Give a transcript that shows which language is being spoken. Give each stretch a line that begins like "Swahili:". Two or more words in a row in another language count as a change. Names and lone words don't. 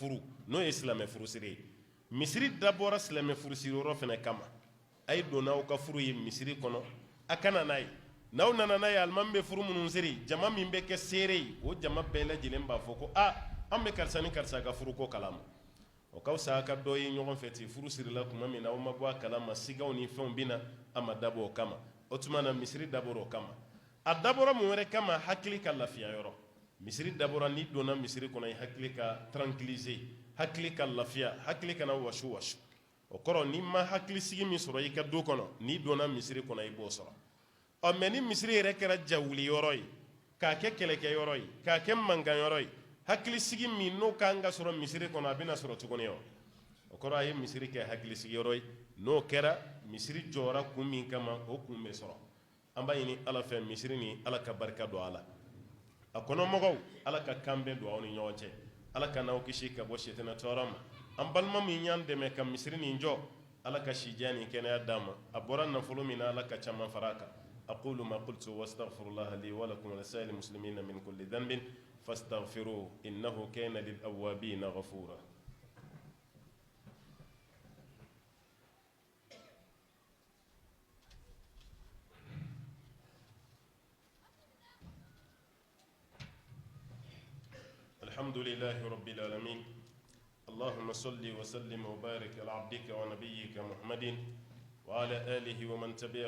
Bambara: furu n'o ye silamɛ furusiri ye misiri dabɔra silamɛ furusiri yɔrɔ fɛnɛ kama a ye donna aw ka furu ye misiri kɔnɔ a kana n'a ye n'aw nana n'a ye alimami bɛ furu minnu siri jama min bɛ kɛ seere ye o jama bɛɛ lajɛlen b'a fɔ ko an bɛ karisa ni karisa ka furu ko kalama o ka fisa a ka dɔ ye ɲɔgɔn fɛ ten furu sirila tuma min na aw ma bɔ a kalama sigaw ni fɛnw bɛ na a ma dabɔ o kama o tuma na misiri dabɔra o kama a dabɔra mun wɛrɛ kama hakili ka lafiya yɔrɔ misiri dabɔra n'i donna misiri kɔnɔ i hakili ka tranquilliser hakili ka lafiya hakili kana wasu wasu o kɔrɔ n'i ma hakili sigi min sɔrɔ i ka du kɔnɔ n'i donna misiri kɔnɔ i b'o sɔrɔ mɛ ni misiri yɛrɛ kɛra jawuli yɔrɔ ye k'a kɛ kɛlɛkɛ yɔrɔ ye k'a kɛ mankan yɔrɔ ye hakili sigi min n'o kan ka sɔrɔ misiri kɔnɔ a bɛna sɔrɔ tuguni o kɔrɔ a ye misiri kɛ hakili sigi yɔrɔ ye n'o kɛra misiri jɔra kun min kama o kun bɛ sɔrɔ an b'a ɲini ala fɛ misiri ni ala ka barika don a la a kɔnɔmɔgɔw ala ka kan bɛn don aw ni ɲɔgɔn cɛ ala ka n'aw kisi ka bɔ sitana tɔɔrɔ ma an balima min y'an dɛmɛ ka misiri nin jɔ ala ka sidiya ni kɛnɛya d'an ma a bɔra nafolo min na ala ka caman fara a kan
Arabic: أقول ما قلت واستغفر الله لي ولكم ولسائر المسلمين من كل ذنب فاستغفروه إنه كان للأوابين غفورا الحمد لله رب العالمين اللهم صل وسلم وبارك على عبدك ونبيك محمد وعلى آله ومن تبعه